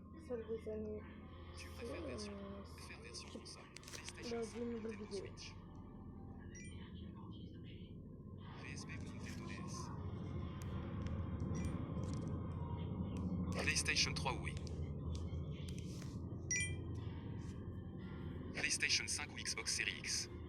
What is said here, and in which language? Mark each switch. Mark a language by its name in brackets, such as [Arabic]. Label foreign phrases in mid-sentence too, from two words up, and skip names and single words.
[French] celle des années. Tu préfères version console, PlayStation 5 ou Nintendo Switch. PSP ou Nintendo DS. PlayStation 3 ou Wii. PlayStation 5 ou Xbox Series X.